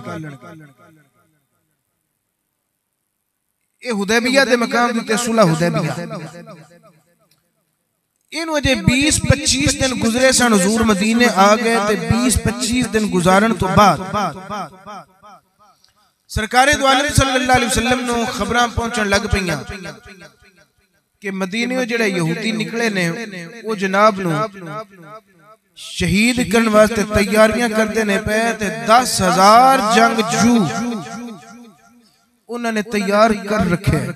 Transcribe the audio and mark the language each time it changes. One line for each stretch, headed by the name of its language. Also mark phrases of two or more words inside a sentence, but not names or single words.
Punjabi: اے حدیبیہ دے مقام تے صلح حدیبیہ. ان وجہ 20-25 دن گزرے سن، حضور مدینے آ گئے تے 20-25 دن گزارن تو بعد سرکار دو عالم
Arabic: صلى الله عليه وسلم
Punjabi: نوں خبراں پہنچن لگ پئیاں کہ مدینے جیہڑے یہودی نکلے نے او جناب نوں شہید کرنے واسطے تیاریاں کردے نے پے تے 10,000 جنگجو انہاں نے تیار کر رکھے